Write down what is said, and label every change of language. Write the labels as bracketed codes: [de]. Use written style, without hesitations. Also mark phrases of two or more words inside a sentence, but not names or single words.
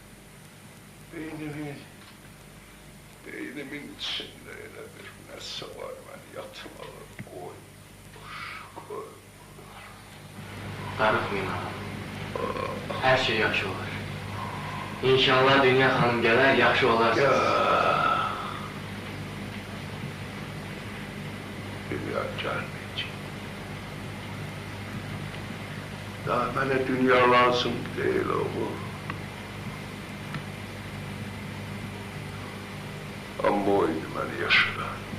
[az] Beynimin içində elə bir nəsə var, mən yatmalı, qoy. Darıxmayın ağam. Her şey yaxşı olur. İnşallah Dünya xanım gələr, yaxşı olarsınız. [tr] Dünya gelmeyecek. Daha bana dünya lazım değil oğlum. Ama oydu beni yaşadan.